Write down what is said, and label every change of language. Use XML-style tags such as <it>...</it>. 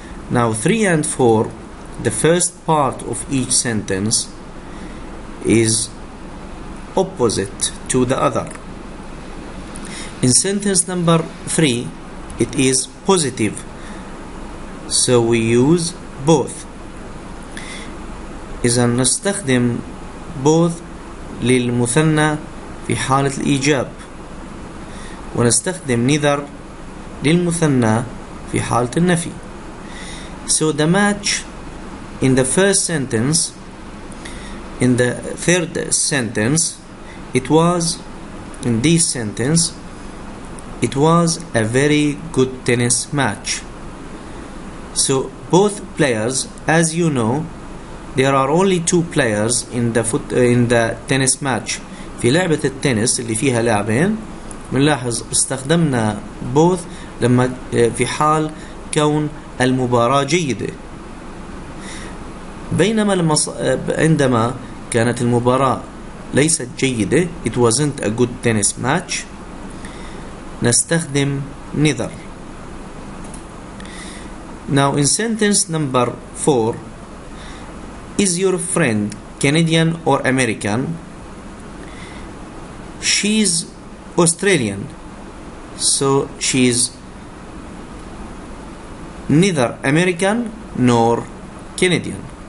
<en>Now 3 and 4, the first part of each sentence is opposite to the other. In sentence number 3, it is positive, so we use both.</en> <ar>إذا نستخدم both للمثنى في حالة الإيجاب، ونستخدم neither للمثنى في حالة النفي.</ar> <en>So the match in the first sentence, in the third sentence, it was, in this sentence, it was a very good tennis match. So both players, as you know, there are only two players in the tennis match.</en> <ar>في لعبة التنس اللي فيها لاعبين بنلاحظ استخدمنا both لما في حال كون المباراة جيدة، بينما عندما كانت المباراة ليست جيدة,</ar> <en>it wasn't a good tennis match,</en> <ar>نستخدم neither.</ar> <en>Now in sentence number 4, is your friend Canadian or American? She's Australian, so she's neither American nor Canadian.</en>